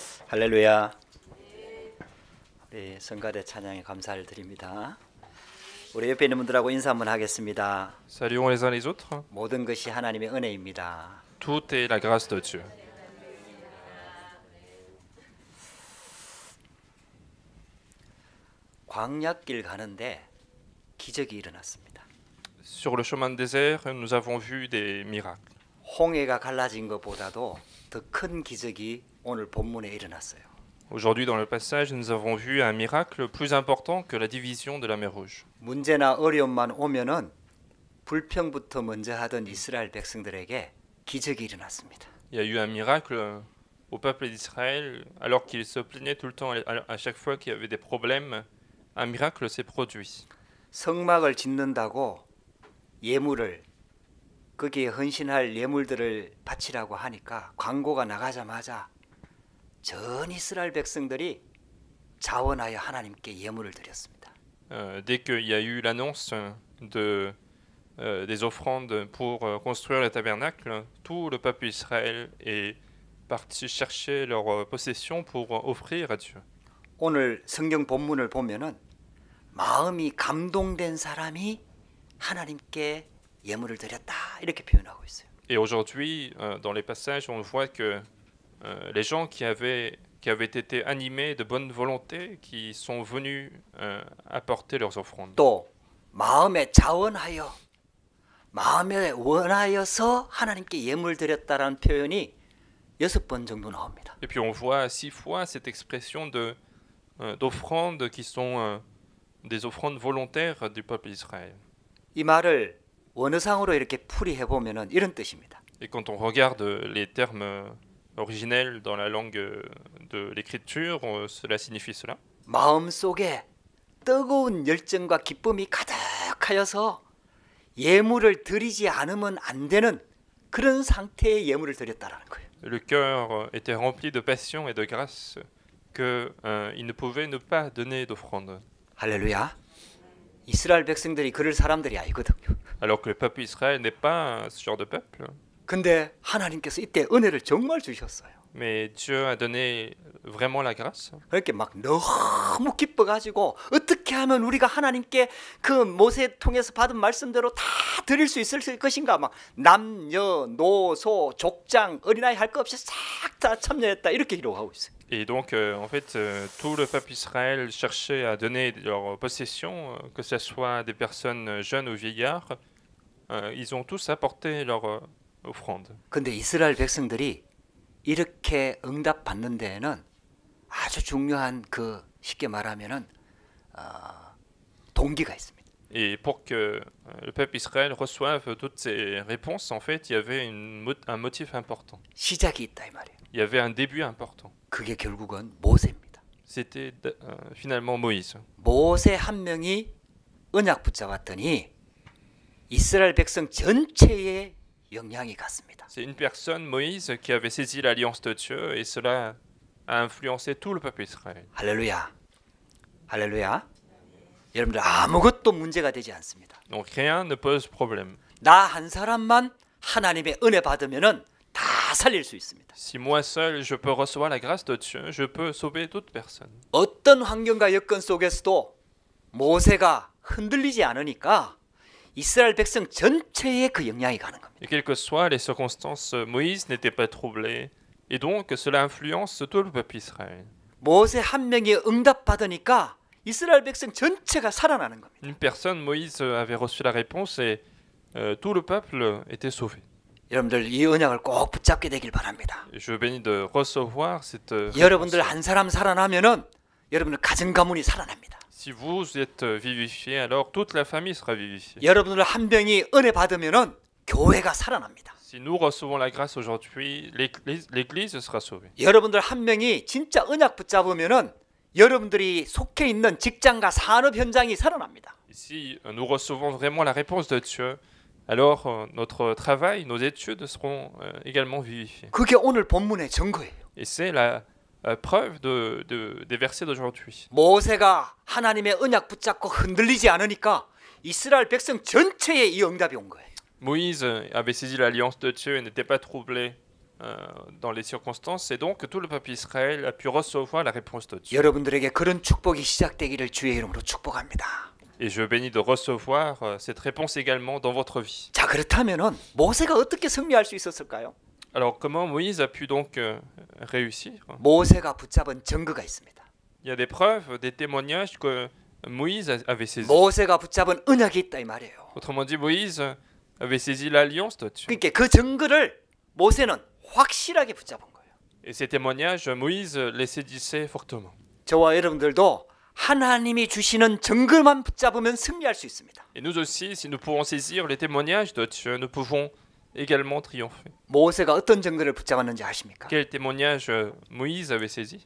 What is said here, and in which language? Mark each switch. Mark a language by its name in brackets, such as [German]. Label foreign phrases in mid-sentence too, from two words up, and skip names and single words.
[Korean] 할렐루야. 우리 성가대 찬양에 감사를 드립니다. 우리 옆에 있는 분들하고 인사 한번 하겠습니다. [French] Saluons les uns les autres. [Korean] 모든 것이 하나님의 은혜입니다. [French] Tout est la grâce de Dieu. [Korean] 광야길 가는데 기적이 일어났습니다. [French] Sur le chemin de désert, nous avons vu des miracles. [Korean] 홍해가 갈라진 것보다도 더 큰 기적이 오늘 본문에 일어났어요. [French] Aujourd'hui, dans le passage, nous avons vu un miracle plus important que la division de la mer Rouge. [Korean] 문제나 어려움만 오면은 불평부터 먼저 하던 이스라엘 백성들에게 기적이 일어났습니다. [French] Il y a eu un miracle au peuple d'Israël, alors qu'ils se plaignaient tout le temps à chaque fois qu'il y avait des problèmes. Un miracle s'est produit. [Korean] 성막을 짓는다고 예물을 거기에 헌신할 예물들을 바치라고 하니까 광고가 나가자마자 전 이스라엘 백성들이 자원하여 하나님께 예물을 드렸습니다. [French] Dès qu'il y a eu l'annonce des offrandes pour construire le tabernacle, tout le peuple d'Israël est parti chercher leurs possessions pour offrir à Dieu. [Korean] 오늘 성경 본문을 보면은 마음이 감동된 사람이 하나님께 예물을 드렸다 이렇게 표현하고 있어요. [French] Et aujourd'hui, dans les passages, on voit que les gens qui avaient été animés de bonne volonté, qui sont venus apporter leurs offrandes. [Korean] 또 마음에 자원하여 마음에 원하여서 하나님께 예물 드렸다라는 표현이 6번 정도 나옵니다. [French] Et puis on voit 6 fois cette expression d'offrandes qui sont des offrandes volontaires du peuple d'Israël. [Korean] 이 말을 원어상으로 이렇게 풀이해 보면은 이런 뜻입니다. [French] Et quand on regarde les termes originels dans la langue de l'écriture, cela signifie cela. [Korean] 마음속에 뜨거운 열정과 기쁨이 가득하여서 예물을 드리지 않으면 안 되는 그런 상태의 예물을 드렸다라는 거예요. [French] Le cœur était rempli de passion et de grâce que il ne pouvait ne pas donner d'offrande. [Korean] 할렐루야. 이스라엘 백성들이 그럴 사람들이 아니거든요. [French] Alors que le peuple d'Israël n'est pas ce genre de peuple. [Korean] 근데 하나님께서 이때 은혜를 정말 주셨어요. [French] Mais Dieu a donné vraiment la grâce. [Korean] 그렇게 막 너무 기뻐가지고 어떻게 하면 우리가 하나님께 그 모세 통해서 받은 말씀대로 다 드릴 수 있을 것인가 막 남녀, 노소, 족장, 어린아이 할 것 없이 싹 다 참여했다 이렇게 기록하고 있어요. [French] Et donc, en fait, tout le peuple d'Israël cherchait à donner leurs possessions, que ce soit des personnes jeunes ou vieillards. Ils ont tous apporté leur offrande. [Korean] 근데 이스라엘 백성들이 이렇게 응답받는 데에는 아주 중요한 그 쉽게 말하면은 동기가 있습니다. [French] Et pour que le peuple d'Israël reçoive toutes ces réponses, en fait, il y avait un motif important. [Korean] 시작이 있다 이 말이에요. [French] Il y avait un début important. [Korean] 그게 결국은 모세입니다. [French] C'était finalement Moïse. [Korean] 모세 한 명이 언약 붙잡았더니 이스라엘 백성 전체에 영향이 갔습니다. [French] C'est une personne, Moïse, qui avait saisi l'alliance de Dieu et cela a influencé tout le peuple d'Israël. [Korean] 할렐루야. 할렐루야. 여러분들 아무것도 문제가 되지 않습니다. [French] Donc rien ne pose problème. [Korean] 나 한 사람만 하나님의 은혜 받으면은 다 살릴 수 있습니다. [French] Si moi seul je peux recevoir la grâce de Dieu, je peux sauver toute personne. [Korean] 어떤 환경과 여건 속에서도 모세가 흔들리지 않으니까 이스라엘 백성 전체에 그 영향이 가는 겁니다. [French] Et quelles que soient les circonstances, Moïse n'était pas troublé et donc cela influence tout le peuple d'Israël. [Korean] 모세 한 명이 응답 받으니까 이스라엘 백성 전체가 살아나는 겁니다. [French] Une personne, Moïse, avait reçu la réponse et tout le peuple était sauvé. [Korean] 여러분들 이 언약을 꼭 붙잡게 되길 바랍니다. [French] Et je bénis de recevoir cette [Korean] 여러분들 한 사람 살아나면은 여러분들 가정 가문이 살아납니다. [French] Si vous êtes vivifié, alors toute la famille sera vivifiée. [Korean] 여러분들 한 명이 은혜 받으면은 교회가 살아납니다. [French] Si nous recevons la grâce aujourd'hui, l'Église sera sauvée. [Korean] 여러분들 한 명이 진짜 언약 붙잡으면은 여러분들이 속해 있는 직장과 산업 현장이 살아납니다. [French] Si nous recevons vraiment la réponse de Dieu, alors notre travail, nos études seront également vivifiées. [Korean] 그게 오늘 본문의 증거예요. [French] Et c'est la preuve des versets d'aujourd'hui. [Korean] 모세가 하나님의 언약 붙잡고 흔들리지 않으니까 이스라엘 백성 전체에 이 응답이 온 거예요. [French] Moïse avait saisi l'alliance de Dieu et n'était pas troublé dans les circonstances, et donc tout le peuple Israël a pu recevoir la réponse de Dieu. [Korean] 여러분들에게 그런 축복이 시작되기를 주의 이름으로 축복합니다. [French] Et je bénis de recevoir cette réponse également dans votre vie. [Korean] 자, 그렇다면은 모세가 어떻게 승리할 수 있었을까요? [French] Alors comment Moïse a pu donc réussir? [Korean] 모세가 붙잡은 증거가 있습니다. [French] Il y a des preuves, des témoignages que Moïse avait saisi. [Korean] 모세가 붙잡은 언약이 있다 이 말이에요. [French] Autrement dit, Moïse avait saisi l'alliance de Dieu. [Korean] 그러니까 그 증거를 모세는 확실하게 붙잡은 거예요. [French] Et ces témoignages, Moïse les saisissait fortement. [Korean] 저와 여러분들도 하나님이 주시는 증거만 붙잡으면 승리할 수 있습니다. [French] Et nous aussi, si nous pouvons saisir les témoignages de Dieu, nous pouvons également triompher. [Korean] 모세가 어떤 증거를 붙잡았는지 아십니까? [French] Quel témoignage Moïse avait saisi?